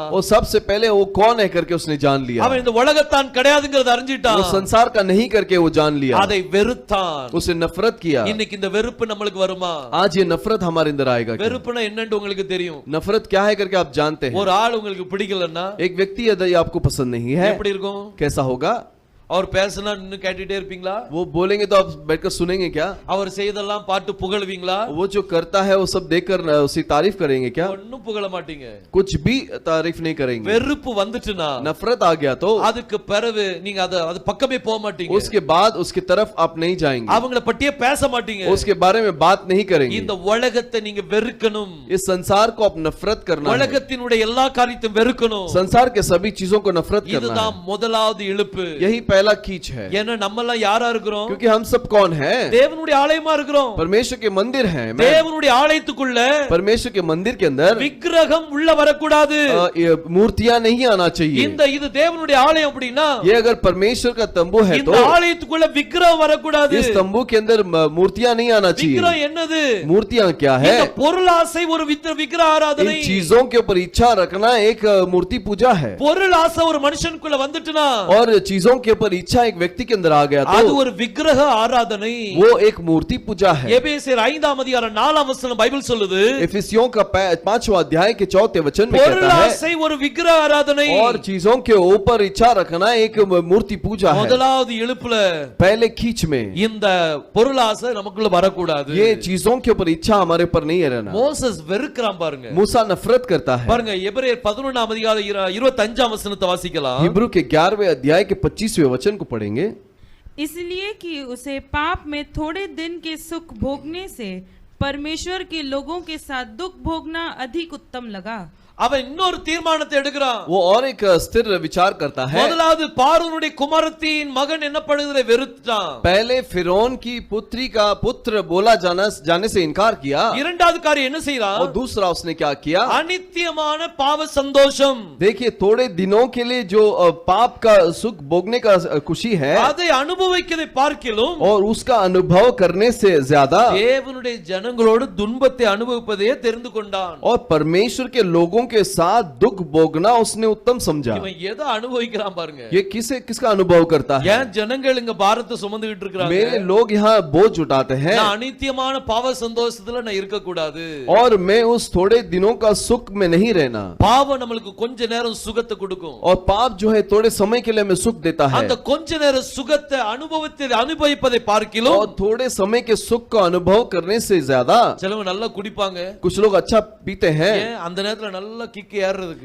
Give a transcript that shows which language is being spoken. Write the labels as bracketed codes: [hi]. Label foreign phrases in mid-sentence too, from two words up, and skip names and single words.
[hi] वो सबसे पहले वो कौन है करके उसने जान लिया। [ta] அவன் இந்த உலகத்தான் கிடையாதுங்கறத அறிஞ்சிட்டான்। [hi] वो संसार का नहीं करके वो जान लिया। [ta] அதை வெறுத்தான்। [hi] उसे नफरत किया। [ta] இன்னைக்கு இந்த வெறுப்பு நமக்கு வருமா? [hi] आज ये नफरत हमारे अंदर आएगा क्या? [ta] வெறுப்புனா என்னன்னு உங்களுக்கு தெரியும்। [hi] नफरत क्या है करके आप जानते हैं। [ta] ஒரு ஆள் உங்களுக்கு பிடிக்கலன்னா [hi] एक व्यक्ति यदि आपको पसंद नहीं है [ta] எப்படி இருக்கும்? [hi] कैसा होगा? [ta] அவர் பேசினா நின்னு கேட்டுட்டே இருப்பீங்களா? [hi] वो बोलेंगे तो आप बैठकर सुनेंगे क्या? [ta] அவர் செய்தெல்லாம் பாட்டு புகழ்வீங்களா? [hi] वो जो करता है वो सब देखकर उसकी तारीफ करेंगे क्या? [ta] ஒண்ணும் புகழ மாட்டீங்க। [hi] कुछ भी तारीफ नहीं करेंगे। [ta] வெறுப்பு வந்துச்சுனா [hi] नफरत आ गया तो [ta] அதுக்கு பிறகு நீங்க அது பக்கமே போக மாட்டீங்க। [hi] उसके बाद उसकी तरफ आप नहीं जाएंगे। [ta] அவங்கள பத்தியே பேச மாட்டீங்க। [hi] उसके बारे में बात नहीं करेंगे। [ta] இந்த உலகத்தை நீங்க வெறுக்கணும்। [hi] इस संसार को आप नफरत करना है। [ta] உலகத்தினுடைய எல்லா காரியத்தையும் வெறுக்கணும்। [hi] संसार के सभी चीजों को नफरत करना [ta] இதுதான் [hi] है। [ta] முதலாவது இழுப்பு। [hi] यही पहला कीच है, [ta] ஏன்னா நம்ம எல்லாம் யாரா இருக்கிறோம்? [hi] क्योंकि हम सब कौन हैं? [ta] தேவனுடைய ஆலயமா இருக்கிறோம். [hi] परमेश्वर के मंदिर हैं। [ta] தேவனுடைய ஆலயத்துக்குள்ள [hi] परमेश्वर के मंदिर के अंदर [ta] விக்கிரகம் உள்ள வரக்கூடாது. [hi] मूर्तियां नहीं आना चाहिए। [ta] இது தேவனுடைய ஆலயம் அப்படினா [hi] ये अगर परमेश्वर का तंबू है तो [ta] இந்த ஆலயத்துக்குள்ள விக்கிரகம் வரக்கூடாது. [hi] इस तंबू के अंदर मूर्तियां नहीं आना चाहिए। [ta] விக்கிரகம் என்னது? [hi] मूर्तियां क्या है? [ta] இந்த பொருளாசை ஒரு விக்கிரக ஆராதனை। [hi] इन चीजों के ऊपर इच्छा रखना एक मूर्ति पूजा है। [ta] பொருளாசை ஒரு மனுஷனுக்குள்ள வந்துட்டுனா [hi] और चीजों के ऊपर इच्छा एक व्यक्ति के अंदर आ गया तो [ta] அது ஒரு விக்கிரக ஆராதனை। [hi] वो एक मूर्ति पूजा है। [ta] எபேசியர் 5ஆம் அதிகாரம் 4ஆம் வசனம் பைபிள் சொல்லுது, [hi] एफिसियों का 5वां अध्याय के 4थे वचन में कहता है, [ta] பொருளாசை ஒரு விக்கிரக ஆராதனை। [hi] और चीजों के ऊपर इच्छा रखना एक मूर्ति पूजा है। [ta] முதலாவது எழுப்புல [hi] पहले खींच में [ta] இந்த பொருளாசை நமக்குள்ள வரக்கூடாது। [hi] ये चीजों के ऊपर इच्छा हमारे पर नहीं है रहना। [ta] மோசஸ் வெறுக்கறான் பாருங்க। [hi] मूसा नफरत करता है। [ta] பாருங்க எபிரேயர் 11ஆம் அதிகாரம் 25ஆம் வசனத்தை வாசிக்கலாம்। [hi] हिब्रू के 11वें अध्याय के 25वें वचन को पढ़ेंगे। इसलिए कि उसे पाप में थोड़े दिन के सुख भोगने से परमेश्वर के लोगों के साथ दुख भोगना अधिक उत्तम लगा। [ta] அவன் இன்னொரு தீர்மானத்தை எடுக்கிறான்। [hi] वो और एक स्थिर विचार करता है। [ta] முதலாவது பார்வோனுடைய குமாரத்தின் மகன் என்னப்படுவதை வெறுத்தான்। [hi] पहले फिरौन की पुत्री का पुत्र बोला जाने से इनकार किया। [ta] இரண்டாவது காரியம் என்ன செய்றான்? [hi] और दूसरा उसने क्या किया? [ta] அநித்தியமான பாவ சந்தோஷம்। [hi] देखिए थोड़े दिनों के लिए जो पाप का सुख भोगने का खुशी है, [ta] அதை அனுபவிக்கதை பார்க்கிலும் [hi] और उसका अनुभव करने से ज्यादा [ta] தேவனுடைய ஜனங்களோடு துன்பத்தை அனுபவிப்பதையே தெரிந்து கொண்டான்। [hi] और परमेश्वर के लोगों के साथ दुख भोगना उसने उत्तम समझा। [ta] இவன் எதை அனுபவிக்கிறான் பாருங்க। [hi] ये किसका अनुभव करता है? [ta] ஏன் ஜனங்கள் இங்க பாரத்தை சுமந்துகிட்டு இருக்காங்க? [hi] मेरे लोग यहाँ बोझ उठाते हैं, [ta] நான் அநித்தியமான பாவ சந்தோஷத்துல நான் இருக்க கூடாது। [hi] और मैं उस थोड़े दिनों का सुख में नहीं रहना। [ta] பாவம் நமக்கு கொஞ்ச நேரம் சுகத்தை கொடுக்கும்। [hi] और पाप जो है थोड़े समय के लिए हमें सुख देता है। [ta] அந்த கொஞ்ச நேர சுகத்தை அனுபவிப்பதை பார்க்கிலும் [hi] और थोड़े समय के सुख का अनुभव करने से ज्यादा [ta] சிலவங்க நல்லா குடிப்பாங்க। [hi] कुछ लोग अच्छा पीते हैं, [ta] ஏன் அந்த நேரத்துல நல்லா கிக் ஏறதுக்கு।